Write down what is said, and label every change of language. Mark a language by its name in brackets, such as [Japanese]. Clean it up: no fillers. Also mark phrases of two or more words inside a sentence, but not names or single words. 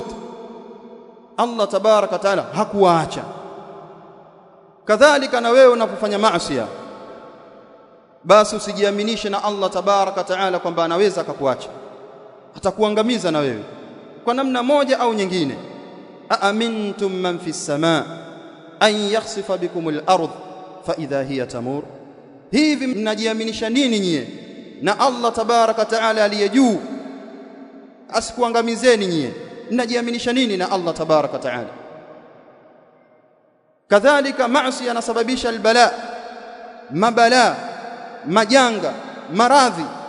[Arabic] الله تبارك وتعالى hakuwaacha. [Swahili] Kadhalika na wewe unapofanya maasi, basi usijiaminishe na [Arabic] الله تبارك وتعالى [Swahili] kwamba anaweza akakuacha, atakuangamiza na wewe kwa namna moja au nyingine. [Arabic] أأمنتم من في السماء أن يخسف بكم الأرض فإذا هي تمور, [Swahili] hivi mnajiaminisha nini nyie na [Arabic] الله تبارك وتعالى [Swahili] aliye juu asikuangamizeni nyie? Mnajiaminisha nini na [Arabic] الله تبارك وتعالى? [Swahili] Kadhalika maasi yanasababisha albala, mabala, majanga, maradhi.